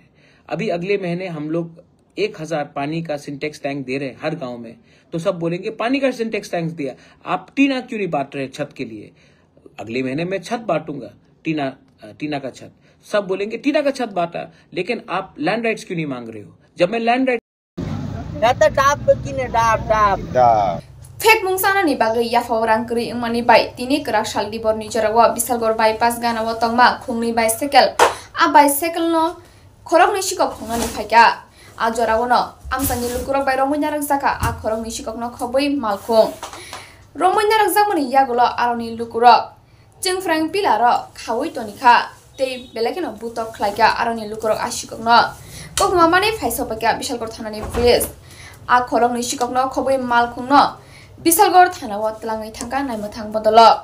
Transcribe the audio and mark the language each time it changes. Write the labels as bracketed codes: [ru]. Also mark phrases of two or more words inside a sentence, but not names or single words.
[hi] अभी अगले महीने हम लोग 1000 पानी का सिंटेक्स टैंक दे रहे हैं हर गांव में, तो सब बोलेंगे पानी का सिंटेक्स टैंक दिया, आप टीना क्यों नहीं बांट रहे छत के लिए। अगले महीने मैं छत बांटूंगा, टीना का छत, सब बोलेंगे टीना का छत बांटा, लेकिन आप [en] land rights [hi] क्यों नहीं मांग रहे हो। जब मैं [en] land right [trp] फेक मुंगसाना नि बागै याफाव रांकरि इंमानि बाय तिनि करा सालदि बर निजरावा बिसालगर बायपास गानावा तंगमा खुंनि बाइसाइकेल आ बाइसाइकेल न खरक नि सिकक खुंनानि फायका आ जराव न आमसानि लुकुरक बाय रमैना रंजाका आ खरक नि सिकक न खबै मालखुं रमैना रंजामनि यागुल आरनि लुकुरक जों फ्रां पिलार खावै तनिखा तै बेलेके न बुतक खलायका आरनि लुकुरक आ सिकक न कखमा माने फायसपाका बिसालगर थानानि पुलिस आ खरक नि सिकक न खबै मालखुं न बिसालगर थानाव तलाङै थांगा नायमोथां बदल